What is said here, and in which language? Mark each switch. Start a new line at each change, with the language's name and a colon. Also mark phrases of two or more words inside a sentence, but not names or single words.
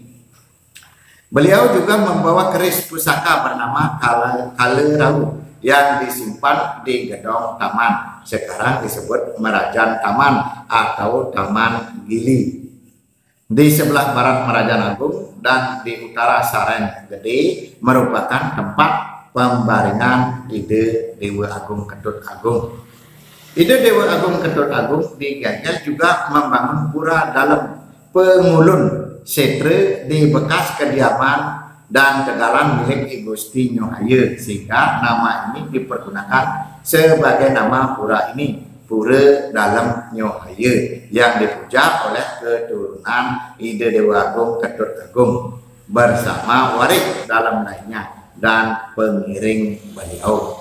Indonesian: Beliau juga membawa keris pusaka bernama Kalerau yang disimpan di gedung taman, sekarang disebut Merajaan Taman atau Taman Gili. Di sebelah barat Merajaan Agung dan di utara Saren Gede merupakan tempat pembaringan Ide Dewa Agung Ketut Agung. Ide Dewa Agung Ketut Agung di Gelgel juga membangun pura dalam Pengulun Setre di bekas kediaman dan tegalan milik I Gusti Nyohaye, sehingga nama ini dipergunakan sebagai nama pura ini, Pura Dalam Nyohaye, yang dipuja oleh keturunan Ide Dewa Agung Ketut Agung bersama waris dalam lainnya dan pengiring beliau.